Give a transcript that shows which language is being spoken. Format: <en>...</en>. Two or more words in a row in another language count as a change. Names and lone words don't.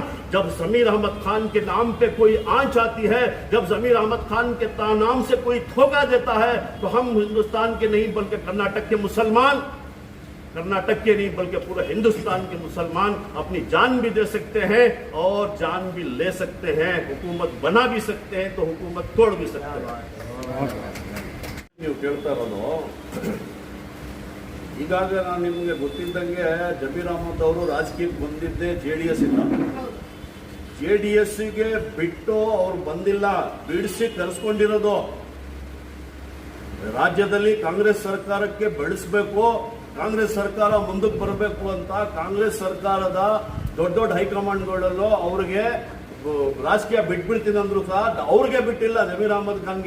<hi>जब जमीर अहमद खान के नाम पे कोई आंच आती है, जब जमीर अहमद खान के नाम से कोई धोखा देता है, तो हम हिंदुस्तान के नहीं बल्कि कर्नाटक के मुसलमान, कर्नाटक के नहीं बल्कि पूरे हिंदुस्तान के मुसलमान अपनी जान भी दे सकते हैं और जान भी ले सकते हैं, हुकूमत बना भी सकते हैं तो हुकूमत तोड़ भी सकते हैं।</hi> <kn>ನೀವು ಕೇಳ್ತಾ ಇರೋದು, ಈಗಾಗಲೇ ನಾನು ನಿಮಗೆ ಗೊತ್ತಿದ್ದಂಗೆ ಜಮೀರ್ ಅಹಮದ್ ಅವರು ರಾಜಕೀಯಕ್ಕೆ ಬಂದಿದ್ದೆ JDS ಇಂದ। JDSಗೆ ಬಿಟ್ಟು ಅವ್ರು ಬಂದಿಲ್ಲ, ಬಿಡಿಸಿ ಕರೆಸ್ಕೊಂಡಿರೋದು। ರಾಜ್ಯದಲ್ಲಿ ಕಾಂಗ್ರೆಸ್ ಸರ್ಕಾರಕ್ಕೆ ಬೆಳೆಸಬೇಕು, ಕಾಂಗ್ರೆಸ್ ಸರ್ಕಾರ ಮುಂದಕ್ಕೆ ಬರಬೇಕು ಅಂತ ಕಾಂಗ್ರೆಸ್ ಸರ್ಕಾರದ ದೊಡ್ಡ ದೊಡ್ಡ ಹೈಕಮಾಂಡ್ಗಳಲ್ಲೂ ಅವ್ರಿಗೆ ರಾಜಕೀಯ ಬಿಟ್ಬಿಡ್ತೀನಿ ಅಂದ್ರು ಸಹ ಅವ್ರಿಗೆ ಬಿಟ್ಟಿಲ್ಲ ಜಮೀರ್ ಅಹಮದ್ ಖಾನ್ಗೆ।</kn>